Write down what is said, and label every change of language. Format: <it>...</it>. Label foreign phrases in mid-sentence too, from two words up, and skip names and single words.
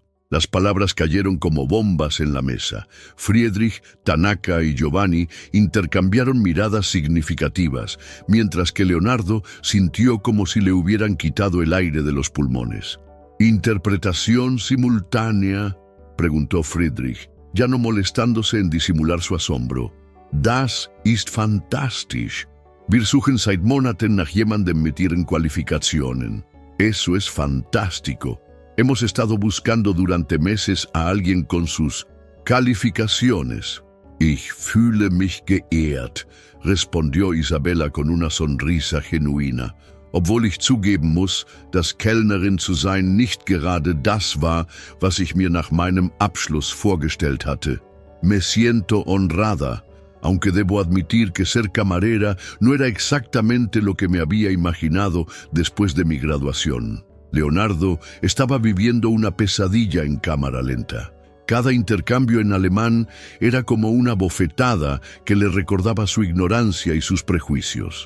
<es>Las palabras cayeron como bombas en la mesa. Friedrich, Tanaka y Giovanni intercambiaron miradas significativas, mientras que Leonardo sintió como si le hubieran quitado el aire de los pulmones. «¿Interpretación simultánea?», preguntó Friedrich, ya no molestándose en disimular su asombro.</es> <de>«Das ist fantastisch. Wir suchen seit Monaten nach jemandem mit ihren Qualifikationen».</de> <es>«Eso es fantástico. Hemos estado buscando durante meses a alguien con sus calificaciones».</es> <de>«Ich fühle mich geehrt»,</de> <es>respondió Isabela con una sonrisa genuina.</es> <de>«Obwohl ich zugeben muss, dass Kellnerin zu sein nicht gerade das war, was ich mir nach meinem Abschluss vorgestellt hatte.</de> <es>Me siento honrada, aunque debo admitir que ser camarera no era exactamente lo que me había imaginado después de mi graduación». Leonardo estaba viviendo una pesadilla en cámara lenta. Cada intercambio en alemán era como una bofetada que le recordaba su ignorancia y sus prejuicios.</es>